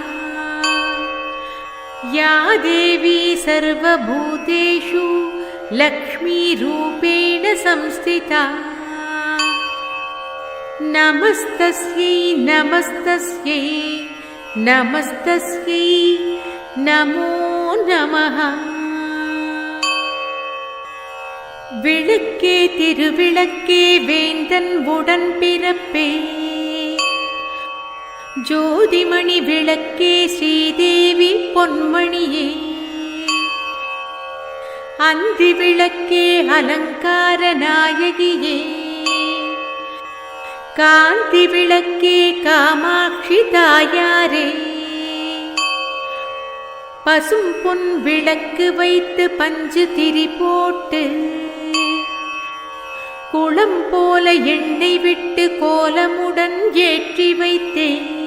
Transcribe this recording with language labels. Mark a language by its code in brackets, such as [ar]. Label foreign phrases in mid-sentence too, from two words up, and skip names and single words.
[sa] या देवी सर्वभूतेषु लक्ष्मीरूपेण संस्थिता नमस्तस्यै नमस्तस्यै नमस्तस्यै नमो नमः [ta] விளக்கே திருவிளக்கே வேந்தன் உடன் பிறப்பே ஜோதிமணி விளக்கே ஸ்ரீதேவி பொன்மணியே அந்தி விளக்கே அலங்கார நாயகியே காந்தி விளக்கே காமாட்சி தாயாரே பசும் பொன் விளக்கு வைத்து பஞ்சு திரி போட்டு குளம் போல எண்ணெய் விட்டு கோலமுடன் ஏற்றி வைத்தேன்